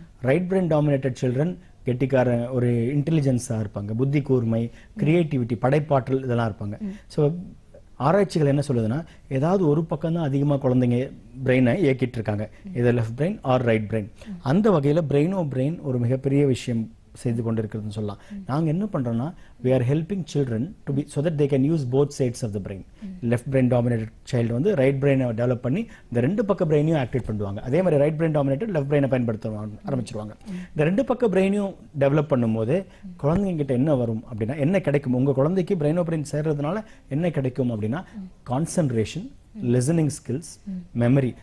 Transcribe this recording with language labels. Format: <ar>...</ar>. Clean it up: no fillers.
<en>right brain dominated children</en> <ta>கெட்டிக்கார, ஒரு இன்டெலிஜென்ஸா இருப்பாங்க, புத்தி கூர்மை, கிரியேட்டிவிட்டி, படைப்பாற்றல் இதெல்லாம் இருப்பாங்க. ஸோ ஆராய்ச்சிகள் என்ன சொல்லுதுன்னா, ஏதாவது ஒரு பக்கம் தான் அதிகமாக குழந்தைங்க பிரெயினை இயக்கிட்டு இருக்காங்க, இது</ta> <en>Left brain or right brain.</en> <ta>அந்த வகையில் பிரெயினோ பிரெயின் ஒரு மிகப்பெரிய விஷயம் செய்து கொண்டிருக்கிறதுன்னு சொல்லலாம். நாங்க என்ன பண்றோம்னா,</ta> <en>we are helping children to be so that they can use both sides of the brain. left brain dominated child</en> <ta>வந்து ரைட் பிரெயினை டெவலப் பண்ணி இந்த 2 பக்க பிரெயினையும் ஆக்டிவேட் பண்ணுவாங்க. அதே மாதிரி ரைட் பிரெயின் டாமினேட்டட் லெஃப்ட் பிரெயினை பயன்படுத்த ஆரம்பிச்சிருவாங்க. இந்த 2 பக்க பிரெயினையும் டெவலப் பண்ணும்போது குழந்தைங்க கிட்ட என்ன வரும் அப்படின்னா, என்ன கிடைக்கும்? உங்க குழந்தைக்கு பிரெயினோ பிரெயின் சேர்றதுனால என்ன கிடைக்கும் அப்படின்னா, கான்சன்ட்ரேஷன், லிசனிங் ஸ்கில்ஸ், மெமரி.</ta>